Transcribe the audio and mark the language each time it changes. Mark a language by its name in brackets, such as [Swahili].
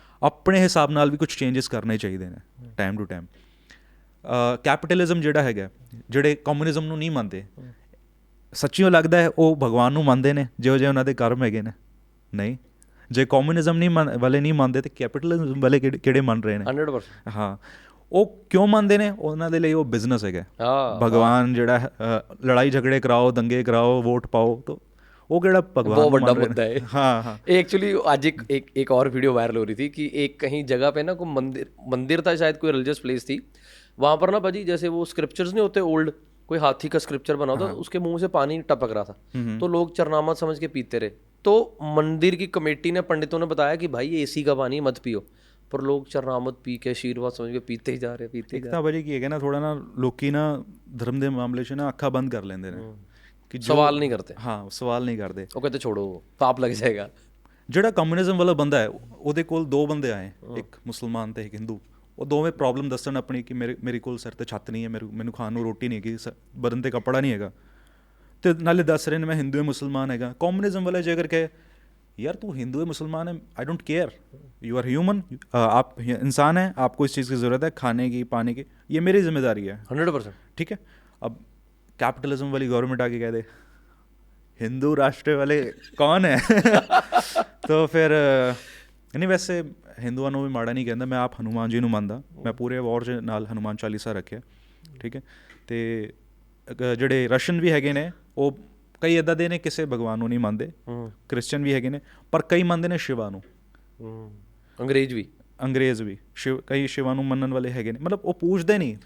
[Punjabi] ਆਪਣੇ ਹਿਸਾਬ ਨਾਲ ਵੀ ਕੁਛ ਚੇਂਜਸ ਕਰਨੇ ਚਾਹੀਦੇ ਨੇ ਟਾਈਮ ਟੂ ਟਾਈਮ। ਕੈਪੀਟਲਿਜ਼ਮ ਜਿਹੜਾ ਹੈਗਾ, ਜਿਹੜੇ ਕਮਿਊਨਿਜ਼ਮ ਨੂੰ ਨਹੀਂ ਮੰਨਦੇ, ਸੱਚੀਓ ਲੱਗਦਾ ਹੈ ਉਹ ਭਗਵਾਨ ਨੂੰ ਮੰਨਦੇ ਨੇ ਜਿਹੋ ਜਿਹੇ ਉਹਨਾਂ ਦੇ ਕਰਮ ਹੈਗੇ ਨੇ? ਨਹੀਂ। ਜੇ ਕਮਿਊਨਿਜ਼ਮ ਵਾਲੇ ਨਹੀਂ ਮੰਨਦੇ ਤਾਂ ਕੈਪੀਟਲਿਜ਼ਮ ਵਾਲੇ ਕਿਹੜੇ ਮੰਨ ਰਹੇ ਨੇ? 100%। ਹਾਂ, ਉਹ ਕਿਉਂ ਮੰਨਦੇ ਨੇ? ਉਹਨਾਂ ਦੇ ਲਈ ਉਹ ਬਿਜ਼ਨਸ ਹੈਗਾ। ਭਗਵਾਨ ਜਿਹੜਾ ਲੜਾਈ ਝਗੜੇ ਕਰਾਓ, ਦੰਗੇ ਕਰਾਓ, ਵੋਟ ਪਾਓ, ਤਾਂ ਉਹ ਕਿਹੜਾ भगवान [Hindi] बहुत बड़ा मुद्दा है। हाँ हाँ एक्चुअली आज एक और वीडियो वायरल हो रही थी कि एक कहीं जगह पे ना कोई मंदिर था, शायद कोई रिलीजियस प्लेस थी, वहाँ पर ना भाजी जैसे वो स्क्रिप्चर्स नहीं होते ओल्ड, कोई हाथी का स्क्रिप्चर बना होता, उसके मुंह से पानी टपक रहा था, तो लोग चरनामत समझ के पीते रहे। तो मंदिर की कमेटी ने, पंडितों ने बताया कि भाई एसी का पानी मत पियो, पर लोग चरनामत पी के आशीर्वाद समझ के पीते ही जा रहे, पीते ही जा रहे। [Punjabi] भाजी की है ना, थोड़ा ना लोकी ना धर्म ਦੇ ਮਾਮਲੇ 'ਚ ਨਾ ਅੱਖਾਂ ਬੰਦ ਕਰ ਲੈਂਦੇ ਨੇ ਕਿ [Hindi] सवाल नहीं करते। [Punjabi] ਹਾਂ ਸਵਾਲ ਨਹੀਂ ਕਰਦੇ, ਉਹ ਕਹਿੰਦੇ ਛੋੜੋ ਪਾਪ ਲੱਗ ਜਾਏਗਾ। ਜਿਹੜਾ ਕਮਿਊਨਿਜ਼ਮ ਵਾਲਾ ਬੰਦਾ ਹੈ ਉਹਦੇ ਕੋਲ ਦੋ ਬੰਦੇ ਆਏ, ਇੱਕ ਮੁਸਲਮਾਨ ਤੇ ਇੱਕ ਹਿੰਦੂ। ਉਹ ਦੋਵੇਂ ਪ੍ਰੋਬਲਮ ਦੱਸਣ ਆਪਣੀ ਕਿ ਮੇਰੇ ਕੋਲ ਸਿਰ ਤੇ ਛੱਤ ਨਹੀਂ ਹੈ, ਮੈਨੂੰ ਖਾਣ ਨੂੰ ਰੋਟੀ ਨਹੀਂ ਹੈਗੀ, ਬਦਨ ਤੇ ਕੱਪੜਾ ਨਹੀਂ ਹੈਗਾ, ਤੇ ਨਾਲੇ ਦੱਸ ਰਹੇ ਨੇ ਮੈਂ ਹਿੰਦੂ ਹੈ ਮੁਸਲਮਾਨ ਹੈਗਾ। ਕਮਿਊਨਿਜ਼ਮ ਵਾਲੇ ਜੇ ਅਗਰ ਕਹੇ [Hindi] यार तू हिंदू है मुसलमान है, [English] I don't care, you are human, [Hindi] आप इंसान हैं, आपको इस चीज़ की ज़रूरत है, खाने की पानी की, ये मेरी जिम्मेदारी है 100%। ठीक है, अब कैपिटलिज्म वाली गवर्नमेंट आके कह दे हिंदू राष्ट्र वाले कौन है तो फिर नहीं, वैसे [Punjabi] ਹਿੰਦੂਆਂ ਨੂੰ ਵੀ ਮਾੜਾ ਨਹੀਂ ਕਹਿੰਦਾ ਮੈਂ। ਆਪ ਹਨੂੰਮਾਨ ਜੀ ਨੂੰ ਮੰਨਦਾ, ਮੈਂ ਪੂਰੇ ਵਾਰ 'ਚ ਨਾਲ ਹਨੂੰਮਾਨ ਚਾਲੀਸਾ ਰੱਖਿਆ, ਠੀਕ ਹੈ। ਅਤੇ ਜਿਹੜੇ ਰਸ਼ਨ ਵੀ ਹੈਗੇ ਨੇ ਉਹ ਕਈ ਇੱਦਾਂ ਦੇ ਨੇ ਕਿਸੇ ਭਗਵਾਨ ਨੂੰ ਨਹੀਂ ਮੰਨਦੇ, ਕ੍ਰਿਸਚਨ ਵੀ ਹੈਗੇ ਨੇ, ਪਰ ਕਈ ਮੰਨਦੇ ਨੇ ਸ਼ਿਵਾ ਨੂੰ, ਅੰਗਰੇਜ਼ ਵੀ ਕਈ ਸ਼ਿਵਾ ਨੂੰ ਮੰਨਣ ਵਾਲੇ ਹੈਗੇ ਨੇ, ਮਤਲਬ ਉਹ ਪੂਜਦੇ ਨਹੀਂ।